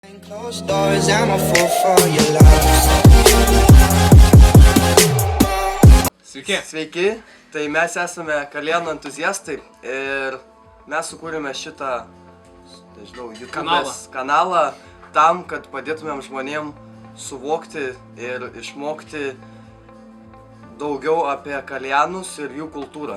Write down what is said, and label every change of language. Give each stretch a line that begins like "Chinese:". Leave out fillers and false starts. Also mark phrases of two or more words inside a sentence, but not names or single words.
English: Closed doors, I'm a fool for your love.
Lithuanian: Sveiki. Sveiki, tai mes esame kalėdų entuziastai ir mes sukūrėme šitą, nežinau, YouTube kanalą tam, kad padėtumėm žmonėm suvokti ir išmokti daugiau apie kalėnus ir jų kultūrą.